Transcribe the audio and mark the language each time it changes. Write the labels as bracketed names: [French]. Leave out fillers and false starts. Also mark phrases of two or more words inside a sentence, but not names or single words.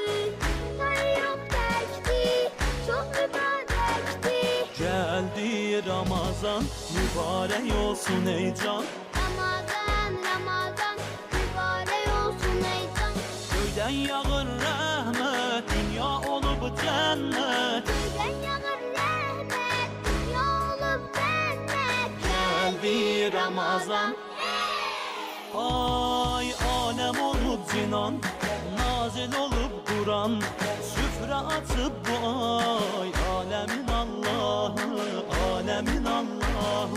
[Turkish] Ayı yok tekdi, çok mübarekti. Geldi Ramazan, mübarek olsun ey can. Ramazan, Ramazan, mübarek olsun ey can. [Azerbaijani] Göyden yağır rahmet, dünya olup qapı cənnət. Gölgən yağır rəhmət, dünya olub cənnət. Gəldi Ramazan. Ay aləm olub cinan, nazil olub Quran. Süfrə açıb bu ay, aləmin Allahı, aləmin Allahı.